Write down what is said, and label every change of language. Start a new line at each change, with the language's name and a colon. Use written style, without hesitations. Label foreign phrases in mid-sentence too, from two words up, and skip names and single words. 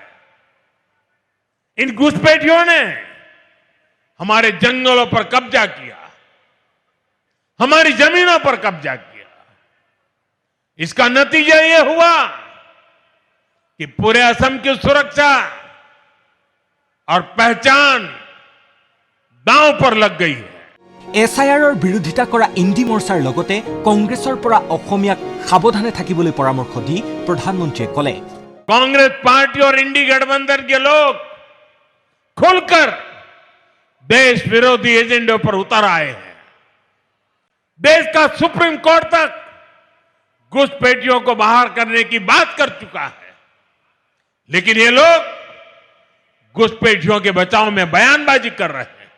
Hindi: इन घुसपैठियों ने हमारे जंगलों पर कब्जा किया, हमारी जमीनों पर कब्जा किया। इसका नतीजा यह हुआ कि पूरे असम की सुरक्षा और पहचान दांव पर लग गई है।
Assamese: SIRৰ বিৰোধিতা কৰা ইণ্ডি মৰ্চাৰ লগতে কংগ্ৰেছৰ পৰা অসমীয়াক সাৱধানে থাকিবলৈ পৰামৰ্শ দি প্ৰধানমন্ত্ৰীয়ে ক'লে,
Hindi: कांग्रेस पार्टी और इंडी गठबंधन के लोग खुलकर देश विरोधी एजेंडों पर उतर आए हैं। देश का सुप्रीम कोर्ट तक घुसपैठियों को बाहर करने की बात कर चुका है, लेकिन ये लोग घुसपैठियों के बचाव में बयानबाजी कर रहे हैं।